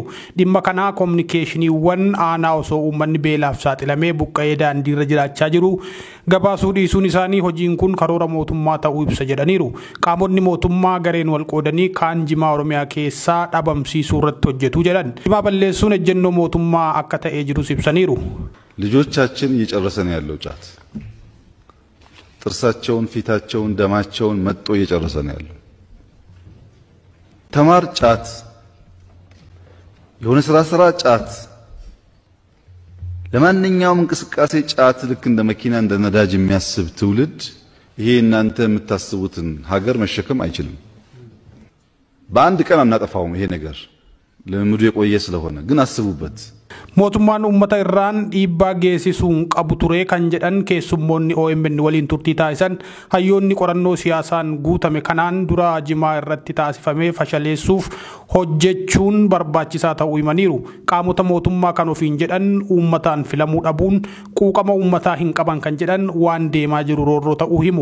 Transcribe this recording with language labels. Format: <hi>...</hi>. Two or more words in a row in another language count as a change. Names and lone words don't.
<om>Dhimma kanaa kominikeeshiniiwwan aanaa osoo uummanni beelaaf saaxilamee buqqa'ee daandiirra jiraachaa jiru gabaasuu dhiisuun isaanii hojiin kun karoora mootummaa ta'uu ibsa jedhaniiru. Qaamonni mootummaa gareen wal qoodanii kaan jimaa Oromiyaa keessaa dhabamsiisuu irratti hojjetu jedhan. Jimaa balleessuun ejjennoo mootummaa akka ta'ee jirus ibsaniiru.</om> <am>ልጆቻችን እየጨረሰ ነው ያለው ጫት ጥርሳቸውን ፊታቸውን ደማቸውን መጥቶ እየጨረሰ ነው ያለው ተማር ጫት የሆነ ስራ ጫት ለማንኛውም እንቅስቃሴ ጫት ልክ እንደ መኪና እንደ ነዳጅ የሚያስብ ትውልድ ይሄ እናንተ የምታስቡትን ሀገር መሸከም አይችልም በአንድ ቀን አናጠፋውም ይሄ ነገር ለምዱ የቆየ ስለሆነ ግን አስቡበት</am> <om>mootummaan uummata irraan dhiibbaa geessisuun qabu ture kan jedhan keessummoonni OMN waliin turtii taasisan hayyoonni qorannoo siyaasaan guutame kanaan dura jimaa irratti taasifamee fashaleessuuf hojjechuun barbaachisaa ta'uu himaniiru. Qaamota mootummaa kan ofiin jedhan uummataan filamuu dhabuun quuqama uummataa hin qaban kan jedhan waan deemaa jiru roorroo ta'uu himu.</om>